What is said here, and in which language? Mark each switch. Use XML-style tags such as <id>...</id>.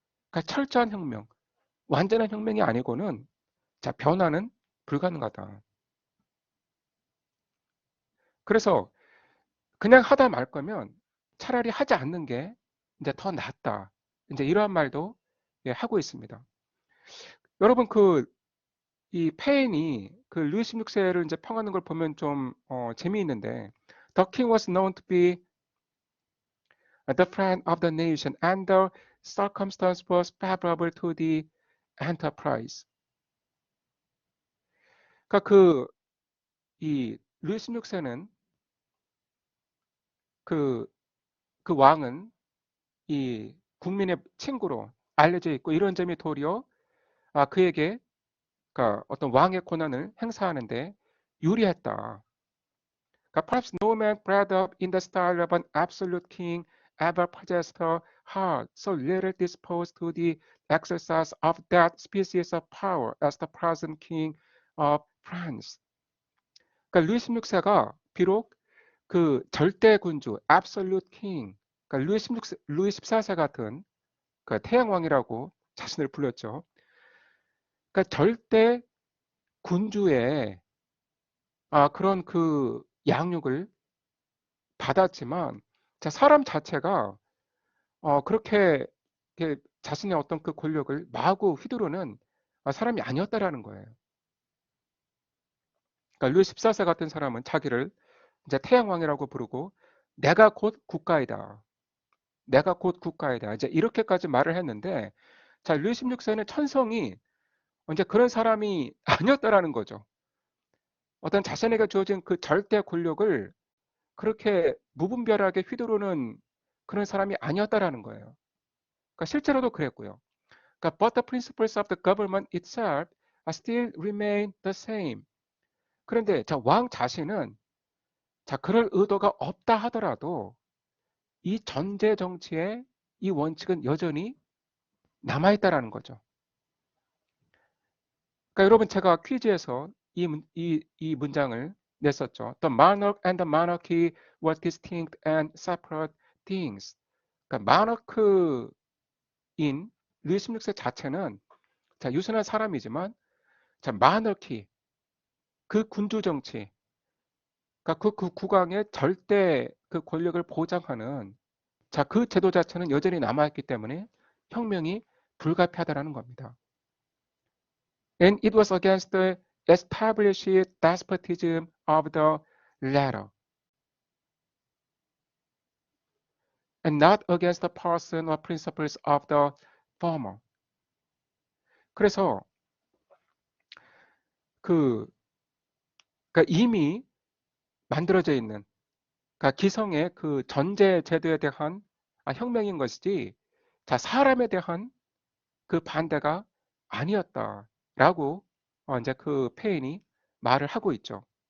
<ko>그러니까 철저한 혁명, 완전한 혁명이 아니고는 자, 변화는 불가능하다. 그래서 그냥 하다 말 거면 차라리 하지 않는 게 이제 더 낫다. 이제 이러한 말도 예, 하고 있습니다. 여러분 이 페인이 그 루이 16세를 이제 평하는 걸 보면 좀 재미있는데</ko> <en>The king was known to be the friend of the nation and the circumstance was favorable to the enterprise.</en> <ko>그러니까 이 루이 16세는 그, 그 왕은 이 국민의 친구로 알려져 있고 이런 점이 도리어 그에게 그러니까 어떤 왕의 권한을 행사하는데 유리했다.</ko> <en>Perhaps no man bred up in the style of an absolute king ever possessed a heart so little disposed to the exercise of that species of power as the present king of France.</en> <ko>그러니까 루이 16세가 비록 그 절대 군주,</ko> <en>absolute king,</en> <ko>그러니까 루이 14세 같은 그 태양왕이라고 자신을 불렀죠. 그러니까 절대 군주의 그런 그 양육을 받았지만 자, 사람 자체가 그렇게 자신의 어떤 그 권력을 마구 휘두르는 사람이 아니었다라는 거예요. 그러니까 루이 14세 같은 사람은 자기를 이제 태양왕이라고 부르고 내가 곧 국가이다. 내가 곧 국가이다. 이제 이렇게까지 말을 했는데 자, 루이 16세는 천성이 이제 그런 사람이 아니었다라는 거죠. 어떤 자신에게 주어진 그 절대 권력을 그렇게 무분별하게 휘두르는 그런 사람이 아니었다라는 거예요. 그러니까 실제로도 그랬고요. 그러니까</ko> <en>but the principles of the government itself still remain the same.</en> <ko>그런데 자, 왕 자신은 자, 그럴 의도가 없다 하더라도 이 전제 정치의 이 원칙은 여전히 남아있다라는 거죠. 그러니까 여러분 제가 퀴즈에서 이 문장을 냈었죠.</ko> <en>The monarch and the monarchy were distinct and separate things.</en> <ko>그러니까 마너크인 루이 16세 자체는 자, 유순한 사람이지만 자, 마너키 그 군주 정치 그러니까 그 국왕의 절대 그 권력을 보장하는 자, 그 제도 자체는 여전히 남아있기 때문에 혁명이 불가피하다라는 겁니다.</ko> <en>And it was against the established despotism of the latter, and not against the person or principles of the former.</en> <ko>그래서 그 그러니까 이미 만들어져 있는 그러니까 기성의 그 전제 제도에 대한 혁명인 것이지 자, 사람에 대한 그 반대가 아니었다라고 이제 그 페인이 말을 하고 있죠.</ko>